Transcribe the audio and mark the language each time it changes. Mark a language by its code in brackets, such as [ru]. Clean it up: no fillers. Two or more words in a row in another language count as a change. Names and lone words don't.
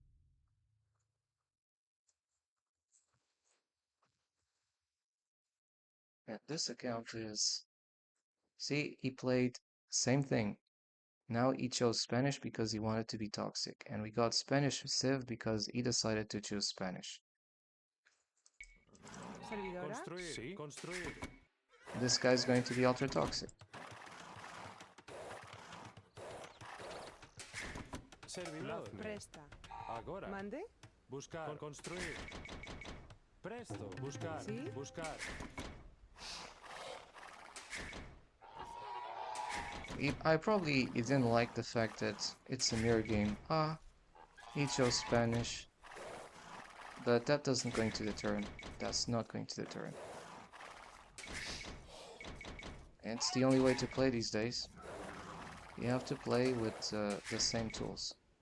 [en] And this account is, see, he played same thing. Now he chose Spanish because he wanted to be toxic. And we got Spanish Civ because he decided to choose Spanish. [es] Servidora. Construir. Sí. Construir. [en] This guy's going to be ultra toxic. [es] Servidor. Presta. [pt] Agora. [es] Mande. Buscar. Construir. Presto. Buscar. Sí. Buscar. [en] I probably didn't like the fact that it's a mirror game. He chose Spanish. But that doesn't going to deter him. That's not going to deter him. And it's the only way to play these days. You have to play with the same tools.